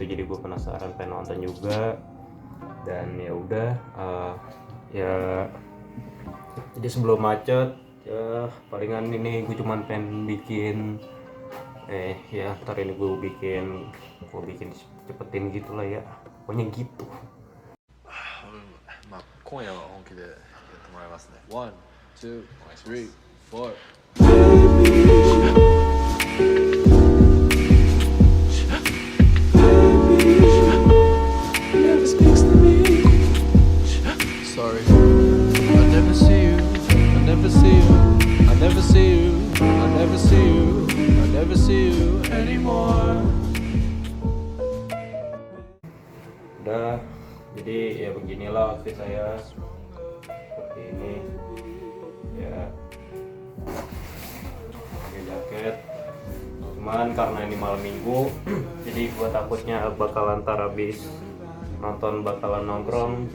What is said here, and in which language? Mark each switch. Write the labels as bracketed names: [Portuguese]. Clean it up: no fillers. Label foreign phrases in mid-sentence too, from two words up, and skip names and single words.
[Indonesian] Jadi gue penasaran pengen nonton juga. Dan ya udah, ya jadi sebelum macet ya palingan ini gue cuman pengen bikin ya ntar ini gue bikin cepetin gitu lah ya, pokoknya gitu. [Japanese] まあ、今夜は本気でやってもらいますね。 [English] One, two, three, four. Sorry, I never see you, I never see you, I never see you, I never see you, I never see you anymore. [Indonesian] Udah, jadi ya beginilah outfit saya seperti ini ya, pakai jaket. Cuman karena ini malam minggu jadi gua takutnya bakalan ntar habis nonton bakalan nongkrong.